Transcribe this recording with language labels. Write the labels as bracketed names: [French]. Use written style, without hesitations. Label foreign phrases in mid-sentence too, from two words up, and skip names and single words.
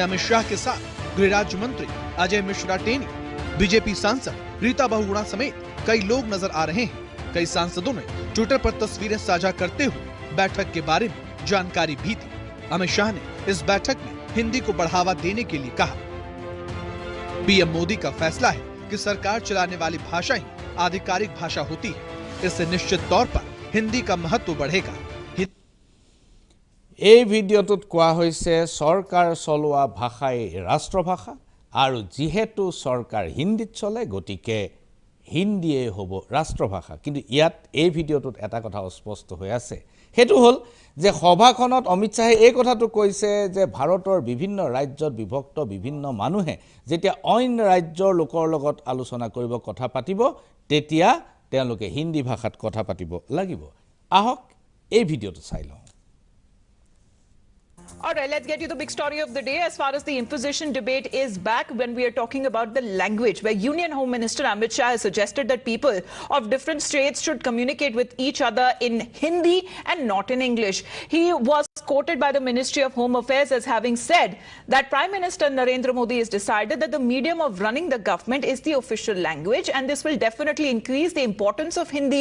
[Hindi] अमित शाह के साथ गृह राज्य मंत्री अजय मिश्रा टेनी बीजेपी सांसद रीता बहुगुणा समेत कई लोग नजर आ रहे हैं कई सांसदों ने ट्विटर पर तस्वीरें साझा करते हुए बैठक के बारे में जानकारी भी दी अमित शाह ने इस बैठक में हिंदी को बढ़ावा देने के लिए कहा पीएम मोदी का फैसला है कि सरकार चलाने वाली भाषा ही आधिकारिक भाषा होती है इससे निश्चित तौर पर हिंदी का महत्व बढ़ेगा [Assamese] এই ভিডিঅ'টোত কোৱা হৈছে চৰকাৰ চলোৱা ভাষাই ৰাষ্ট্ৰভাষা আৰু যেহেতু চৰকাৰ হিন্দীত চলে গতিকে হিন্দীয়ে হ'ব ৰাষ্ট্ৰভাষা কিন্তু ইয়াত এই ভিডিঅ'টোত এটা কথা স্পষ্ট হৈ আছে হেতু হল যে সভাখনত অমিত শাহে এই কথাটো কৈছে যে ভাৰতৰ বিভিন্ন ৰাজ্যত বিভক্ত বিভিন্ন মানুহে যেতিয়া অন্য ৰাজ্যৰ লোকৰ লগত আলোচনা কৰিব কথা পাতিব তেতিয়া তেওঁলোকে হিন্দী ভাষাত কথা পাতিব লাগিব আহক এই ভিডিঅ'টো চাই লওঁ [English] All right, let's get you the big story of the day as far as the imposition debate is back when we are talking about the language where Union Home Minister Amit Shah has suggested that people of different states should communicate with each other in Hindi and not in English. He was quoted by the Ministry of Home Affairs as having said that Prime Minister Narendra Modi has decided that the medium of running the government is the official language and this will definitely increase the importance of Hindi.